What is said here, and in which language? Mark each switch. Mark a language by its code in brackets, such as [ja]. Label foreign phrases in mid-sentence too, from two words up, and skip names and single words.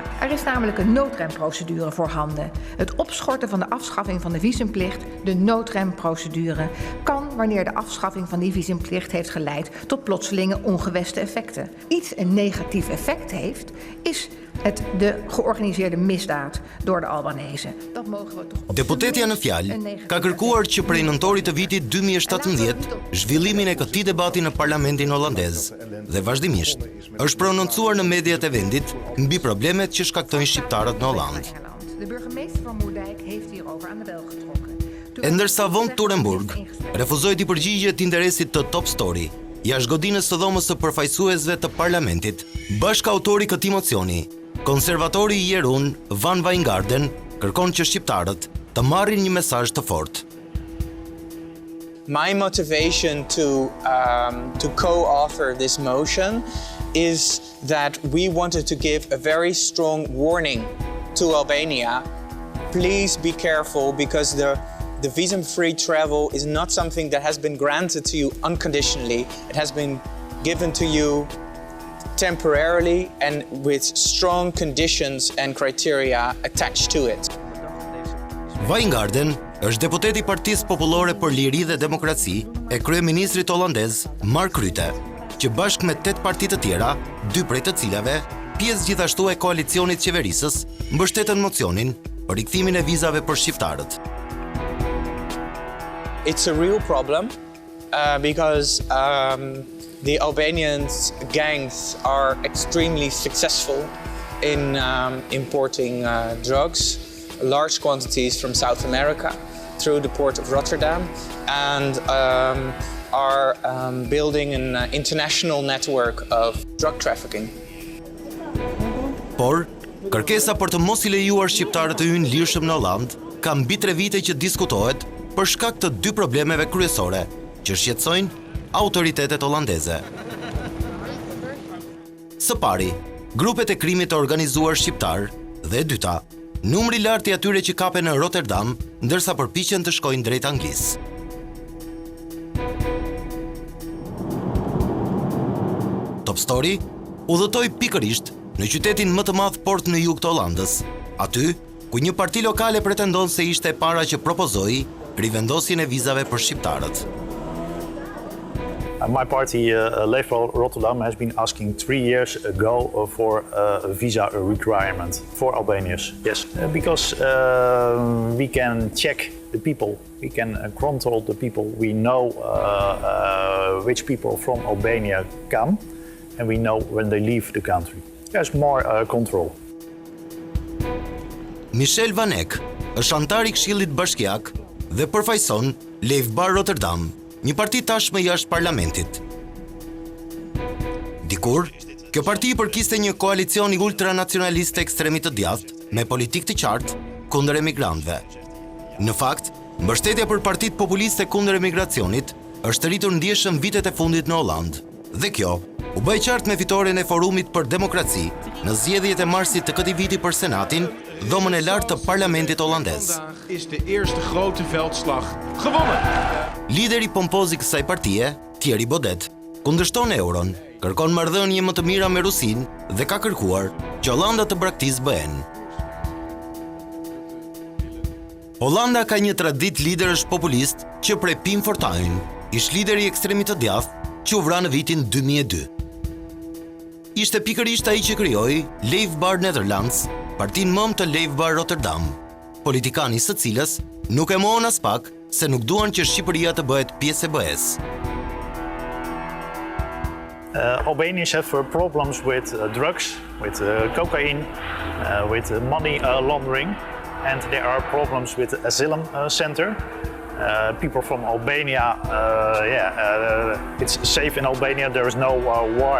[nl] Er is namelijk een noodremprocedure voorhanden. Het opschorten van de afschaffing van de visumplicht, de noodremprocedure, kan wanneer de afschaffing van die visumplicht heeft geleid tot plotselinge ongewenste effecten. Iets een negatief effect heeft, is het de georganiseerde misdaad door de Albanese. Dat mogen we toch. [sq] Deputetja në fjalë ka kërkuar që prej nëntorit të vitit 2017 zhvillimin e këtij debati në parlamentin holandez dhe vazhdimisht është prononcuar në mediat e vendit mbi problemet që shkaktojnë shqiptarët në Holland. [nl] De burgemeester van Moerdijk heeft hierover aan de bel getrokken. [sq] E ndërsa von Turenburg refuzoi të përgjigjet interesit të Top Story, jashtë godinës së dhomës së përfaqësuesve të parlamentit, bashkautori i këtij mocioni, konservatori i Jeroen van Wijngaarden, kërkon që shqiptarët të marrin një mesazh të fortë. [en] My motivation to co-author this motion is that we wanted to give a very strong warning to Albania. Please be careful, because the visa-free travel is not something that has been granted to you unconditionally. It has been given to you temporarily and with strong conditions and criteria attached to it. [sq] Wijngaarden është deputeti i Partisë Popullore për Liri dhe Demokraci e kryeministrit holandez Mark Rutte, që bashkë me 8 parti të tjera, 2 prej të cilave, pjesë gjithashtu e koalicionit qeverisës, mbështetën mocionin për rikthimin e vizave për shqiptarët. [en] It's a real problem because the Albanian gangs are extremely successful in importing drugs, large quantities from South America through the port of Rotterdam, and are building an international network of drug trafficking. [sq] Por, kërkesa për të mos I lejuar shqiptarët të hyjnë lirshëm në Hollandë ka mbi 3 vite që diskutohet për shkak të 2 problemeve kryesore që shqetësojnë autoritetet holandeze. Së pari, grupet e krimit të organizuar shqiptar dhe e dyta, numri I lartë I atyre që kapen në Rotterdam ndërsa përpiqen të shkojnë drejt Anglisë. Top Story udhëtoi pikërisht në qytetin më të madh port në jug të Hollandës, aty ku një parti lokale pretendon se ishte e para që propozoi rivendosjen e vizave për shqiptarët. [en] My party, Leefbouw Rotterdam, has been asking 3 years ago for a visa requirement for Albanians. Yes, because we can check the people, we can control the people. We know which people from Albania come, and we know when they leave the country. There's more control. [sq] Michel Van Eck është antar I Këshillit Bashkiak dhe përfaqëson Leefbouw Rotterdam, një parti tashmë jashtë parlamentit. Dikur, kjo parti përkiste një koalicion I ultranacionalist ekstremit të djathtë me politikë të qartë kundër emigrantëve. Në fakt, mbështetja për partitë populiste kundër emigracionit është rritur ndjeshëm vitet e fundit në Hollandë, dhe kjo u bë qartë me fitoren e Forumit për Demokraci në zgjedhjet e marsit të këtij viti për Senatin, dhomën e lartë të parlamentit holandez. [nl] Vandaag is de eerste grote veldslag gewonnen. [sq] Lideri pompoz I kësaj partie, Thierry Baudet, kundërshton euron, kërkon marrëdhënie më të mira me Rusinë dhe ka kërkuar që Holanda të braktisë BE-n. Holanda ka një traditë liderësh populist që prej Pim Fortuyn, ish lideri I ekstremit të djathtë që u vra në vitin 2002. Ishte pikërisht ai që krijoi Leefbouw Netherlands, partinë mëm të Leefbouw Rotterdam, politikani së cilës nuk e mohon as pak se nuk duan që Shqipëria të bëhet pjesë e BE-s. [en] Albanians have problems with drugs, with cocaine, with money laundering, and there are problems with the asylum center. People from Albania, it's safe in Albania, there is no war.